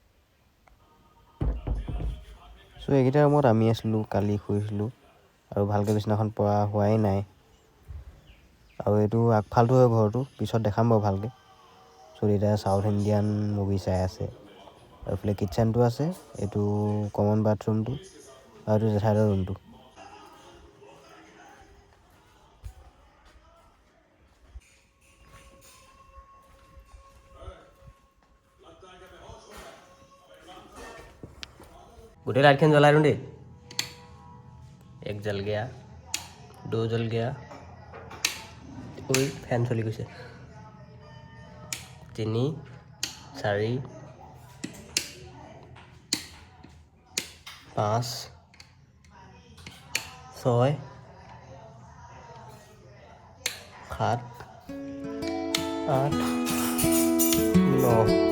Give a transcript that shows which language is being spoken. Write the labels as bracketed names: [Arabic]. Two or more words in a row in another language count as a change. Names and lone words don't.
[Assamese] চ' এইকেইটা ৰুমত আমি আছিলোঁ, কালি শুইছিলোঁ আৰু ভালকৈ বিচনাখন পৰা হোৱাই নাই। আৰু এইটো আগফালটো হয় ঘৰটো, পিছত দেখাম বাৰু ভালকৈ। চ' এতিয়া চাউথ ইণ্ডিয়ান মুভি চাই আছে আৰু এইফালে কিটচেনটো আছে, এইটো কমন বাথৰুমটো আৰু এইটো জেঠাইহঁতৰ ৰুমটো। গোটে লাইট খন [Hindi] जला दूँ दे। एक जल गया, दो जल गया, फैन चली गई, 3 4 5 6 7 8 9।